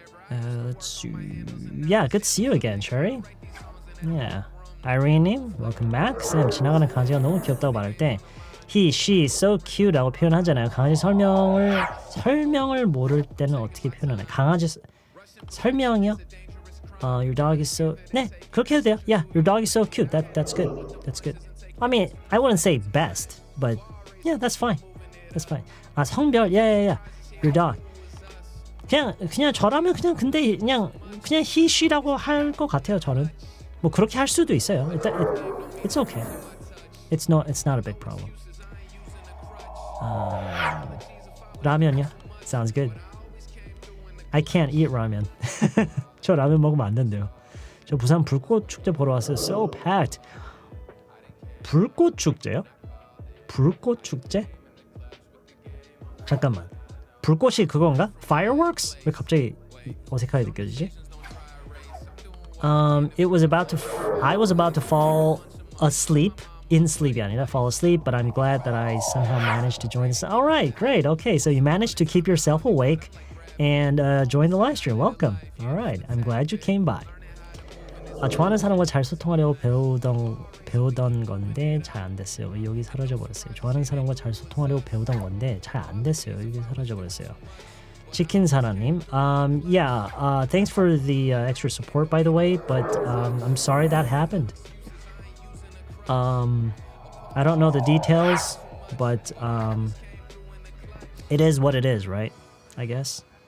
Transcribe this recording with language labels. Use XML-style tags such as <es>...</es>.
<en>Let's see. Yeah, good to see you again, Cherry. Yeah. Irene님, welcome back.</en> <ko>쌤, 지나가는 강아지가 너무 귀엽다고 말할 때</ko> <en>he, she, so cute</en> <ko>라고 표현하잖아요. 강아지 설명을 모를 때는 어떻게 표현하나요? 강아지 설명이요?</ko> <en>Your dog is so...</en> <ko>네, 그렇게 해도 돼요.</ko> <en>Yeah, your dog is so cute. That's good. That's good. I mean, I wouldn't say best, but yeah, that's fine. That's fine. 성별, yeah. Your dog.</en> <ko>그냥 저라면 그냥 he, she라고 할 것 같아요. 저는 뭐 그렇게 할 수도 있어요.</ko> <en>It's okay. It's not a big problem. 라면이요? Sounds good. I can't eat ramen.</en> <ko>저 라면 먹으면 안 된대요. 저 부산 불꽃 축제 보러 왔어요.</ko> <en>So packed.</en> <ko>불꽃 축제요? 불꽃 축제? 잠깐만. 불꽃이 그건가? Fireworks? 왜 갑자기 어색하게 느껴지지?</ko> <en>I was about to fall asleep. In sleep이 아니라 fall asleep, but I'm glad that I somehow managed to join this. All right, great. Okay, so you managed to keep yourself awake and join the live stream. Welcome. All right, I'm glad you came by.</en> <ko>좋아하는 사람과 잘 소통하려고 배우던 건데 잘 안 됐어요. 여기 사라져 버렸어요. 좋아하는 사람과 잘 소통하려고 배우던 건데 잘 안 됐어요. 여기 사라져 버렸어요.</ko> <en>치킨 사라님, thanks for the extra support, by the way, but I'm sorry that happened. I don't know the details, but it is what it is, right? I guess.</en>